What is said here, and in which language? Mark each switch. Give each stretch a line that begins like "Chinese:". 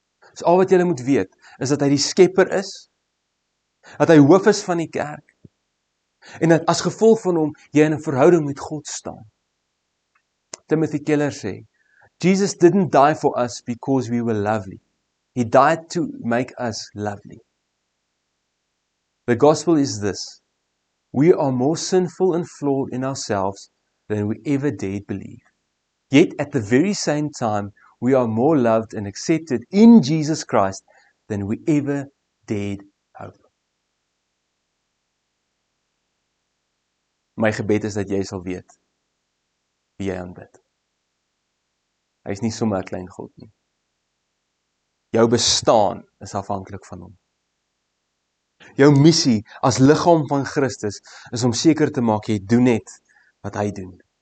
Afrikaans: Dis al wat julle moet weet, is dat hy die skepper is, dat hy hoof is van die kerk, en dat as gevolg van hom, jy in 'n verhouding met God staan.
English: Timothy Keller sê, Jesus didn't die for us because we were lovely. He died to make us lovely. The gospel is this: we are more sinful and flawed in ourselves than we ever dared believe. Yet at the very same time, we are more loved and accepted in Jesus Christ than we ever dared hope.
Afrikaans: My gebed is dat jy sal weet wie jy aanbid. Hy is nie sommer 'n klein God nie. Jou bestaan is afhanklik van hom. Jou missie as liggaam van Christus is om seker te maak jy doen net wat hy doen.